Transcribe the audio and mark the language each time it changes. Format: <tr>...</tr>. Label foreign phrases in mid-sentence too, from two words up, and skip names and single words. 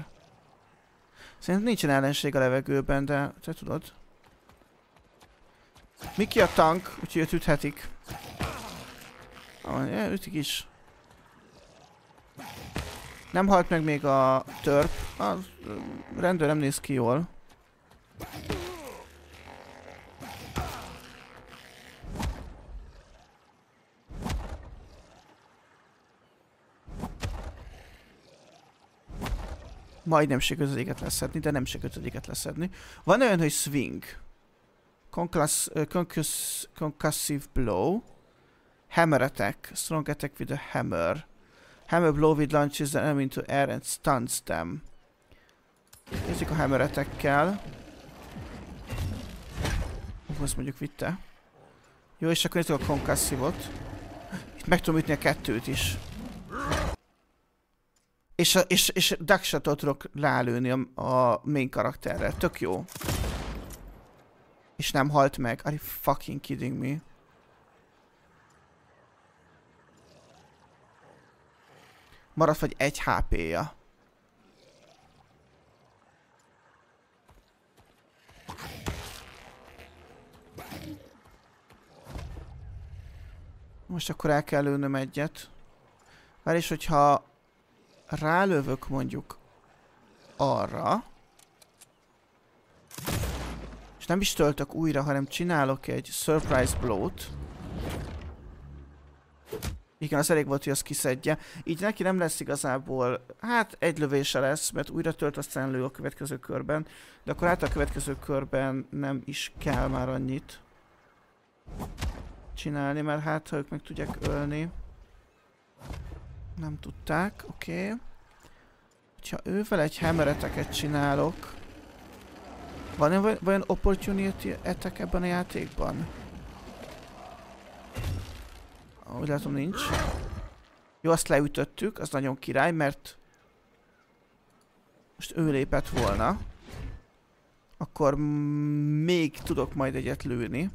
<hu>Szerintem nincsen ellenség a levegőben, de te tudod. Miki a tank, úgyhogy őt üthetik. Ütik is. Nem halt meg még a törp. A rendőr nem néz ki jól. Majdnem sikerült az éget leszedni, de nem sikerült az éget leszedni. Van olyan, hogy swing.</hu> <en>Concussive blow. Hammer attack. Strong attack with a hammer. Hammer blow with launches the enemy into air and stuns them.</en> <hu>Nézzük a</hu> <en>hammer attack-kel.</en> <hu>Azt mondjuk vitte. Jó, és akkor nézzük a concussive-ot. Itt meg tudom ütni a kettőt is. És duckshotot tudok rálőni a main karakterrel. Tök jó. És nem halt meg.</hu> <en>Are you fucking kidding me?</en> <hu>Maradt vagy 1 HP-ja. Most akkor el kell lőnöm egyet. Várj, és hogyha rálövök mondjuk arra, és nem is töltök újra, hanem csinálok egy</hu> <en>surprise blow-t.</en> <hu>Igen, az elég volt, hogy azt kiszedje. Így neki nem lesz igazából, hát egy lövése lesz, mert újra tölt, aztán lő a következő körben. De akkor a következő körben nem is kell már annyit csinálni, mert hát ha ők meg tudják ölni. Nem tudták, oké. Ha ővel egy</hu> <en>hammer-attack-et</en> <hu>csinálok... Van olyan</hu> <en>opportunity attack</en> <hu>ebben a játékban? Úgy látom, nincs. Jó, azt leütöttük, az nagyon király, mert... Most ő lépett volna. Akkor még tudok majd egyet lőni.</hu>